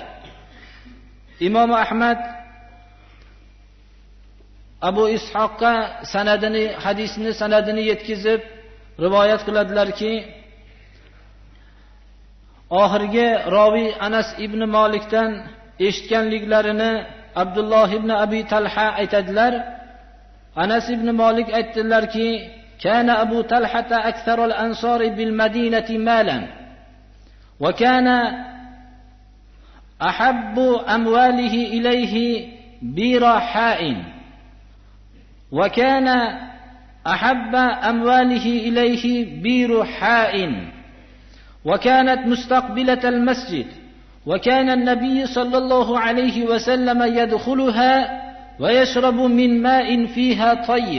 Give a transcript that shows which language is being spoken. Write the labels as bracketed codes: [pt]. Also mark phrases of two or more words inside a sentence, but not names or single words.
[uz] Imom Ahmad Abu Ishoqqa hadisni sanadini yetkazib rivoyat qiladilarki, oxirgi raviy Anas ibn Malikdan eshitganliklarini Abdulloh ibn Abi Talha aytadilar. Anas ibn Malik aytdilarki, [ar] كان أبو طلحة أكثر الأنصار بالمدينة مالا وكان أحب أمواله إليه برحاء، وكان أحب أمواله إليه برحاء، وكانت مستقبلة المسجد، وكان النبي صلى الله عليه وسلم يدخلها ويشرب من ماء فيها طيب.